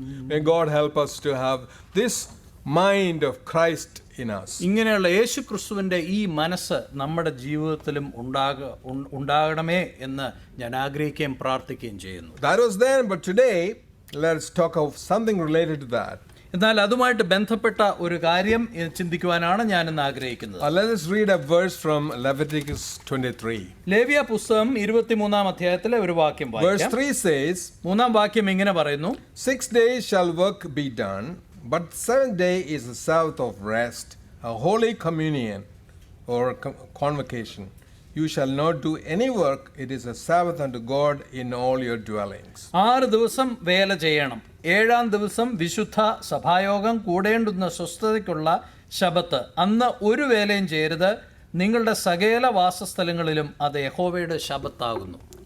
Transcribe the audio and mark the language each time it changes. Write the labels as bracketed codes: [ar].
[en] May God help us to have this mind of Christ in us. [ml] ഇങ്ങനെയുള്ള യേശു ക്രിസ്തുവിൻ്റെ ഈ മനസ്സ് നമ്മുടെ ജീവിതത്തിലും ഉണ്ടാകണമേ എന്ന് ഞാൻ ആഗ്രഹിക്കുകയും പ്രാർത്ഥിക്കുകയും ചെയ്യുന്നു. [en] That was then, but today let's talk of something related to that. [ml] എന്നാൽ അതുമായിട്ട് ബന്ധപ്പെട്ട ഒരു കാര്യം ചിന്തിക്കുവാനാണ് ഞാൻ ഇന്ന് ആഗ്രഹിക്കുന്നത്. [en] Let us read a verse from Leviticus 23. [ml] ലേവ്യ പുസ്തകം 23-ാം അധ്യായത്തിലെ ഒരു വാക്യം [en] Verse [ml] വായിക്കാം. [en] 3 says, [ml] 3-ാം വാക്യം ഇങ്ങനെ പറയുന്നു: [en] 6 days shall work be done, but 7th day is the Sabbath of rest, a holy communion or convocation. You shall not do any work, it is a Sabbath unto God in all your dwellings. [ml] 6 ദിവസം വേല ചെയ്യണം, 7-ാം ദിവസം വിശുദ്ധ സഭായോഗം കൂടേണ്ടുന്ന സ്വസ്ഥതയ്ക്കുള്ള ശബത്ത്, അന്ന് ഒരു വേലയും ചെയ്യരുത്, നിങ്ങളുടെ സകല വാസസ്ഥലങ്ങളിലും അത് യഹോവയുടെ ശബത്താകുന്നു.